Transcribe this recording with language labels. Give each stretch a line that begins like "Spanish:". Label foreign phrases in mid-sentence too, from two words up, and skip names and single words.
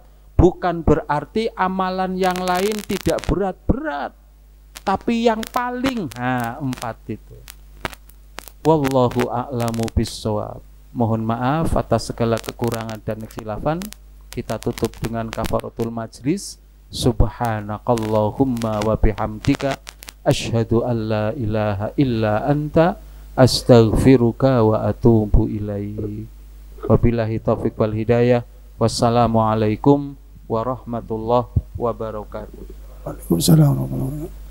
Indonesian: Bukan berarti amalan yang lain tidak berat-berat, tapi yang paling 4 itu.
Arabic: والله أعلم بالصواب.
Indonesian: Mohon maaf atas segala kekurangan dan kekhilafan. Kita tutup dengan
Arabic: كفارة المجلس. سبحانك اللهم وبحمدك أشهد أن لا إله إلا أنت أستغفرك وأتوب إليك. وبالله التوفيق والهداية. والسلام عليكم ورحمة الله وبركاته. وعليكم السلام ورحمة الله وبركاته.